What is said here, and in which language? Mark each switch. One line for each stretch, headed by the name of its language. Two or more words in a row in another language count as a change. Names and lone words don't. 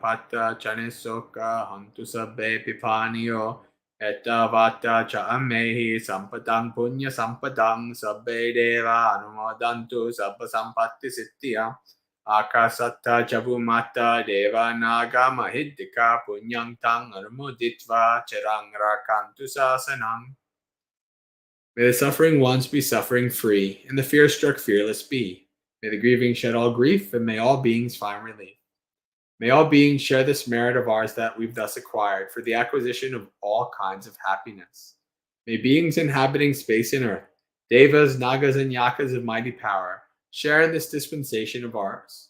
Pali: patta chani soka, hantu sabbe pipaniyo, etta vata cha amehi, sampadang punya sampadang, sabbe deva anumodantu sabba sampatti siddhya, akasatta chabumata deva naga mahiddika punyang tang anumoditva charang rakantu sasanam.
English: May the suffering ones be suffering free, and the fear-struck fearless be. May the grieving shed all grief, and may all beings find relief. May all beings share this merit of ours that we've thus acquired for the acquisition of all kinds of happiness. May beings inhabiting space and earth, devas, nagas, and yakas of mighty power, share in this dispensation of ours.